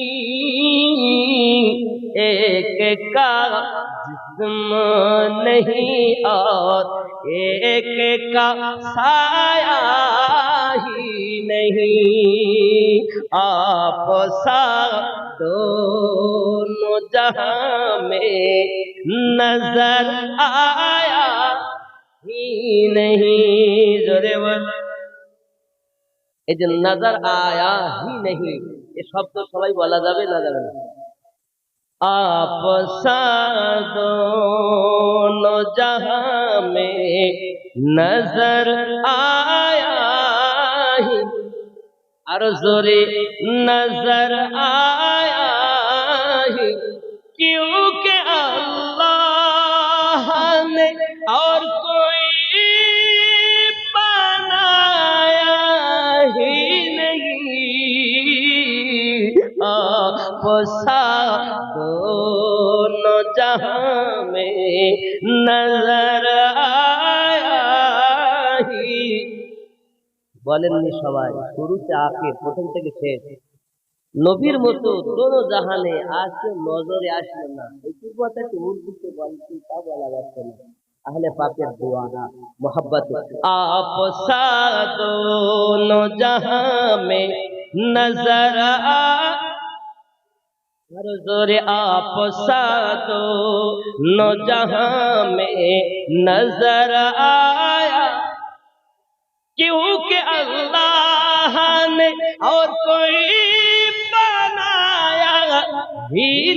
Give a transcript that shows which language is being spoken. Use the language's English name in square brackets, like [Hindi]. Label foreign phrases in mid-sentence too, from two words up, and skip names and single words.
[Urdu] ایک کا جسم نہیں اور ایک کا سایہ ہی نہیں، آپ سا دونوں جہاں میں نظر آیا ہی نہیں۔ زورے بولو [Bangla] এই যে [Urdu] نظر آیا ہی نہیں, [Bangla] এই শব্দ সবাই বলা যাবে না যাবে না? [Urdu] آپ سا دونوں جہاں میں نظر آیا ہی، اور زورے نظر آیا ہی، کیونکہ اللہ نے اور کوئی بنایا ہی نہیں، آپ سا دونوں جہاں میں نظر آیا ہی۔ [Bangla] বলেননি সবাই শুরুতে আখির, প্রথম থেকে শেষ, নবীর মতো দোনো জাহানে আজকে নজরে আসলো না, এই কথাটি উর্দুতে বলছি তা বলা যাচ্ছে না, আহলে পাকের দোয়া না মোহাব্বত। [Urdu] آپ سا دونوں جہاں میں نظر ہر زور، آپ سا دونوں جہاں میں نظر آیا، کیونکہ اللہ نے اور کوئی بنایا ہی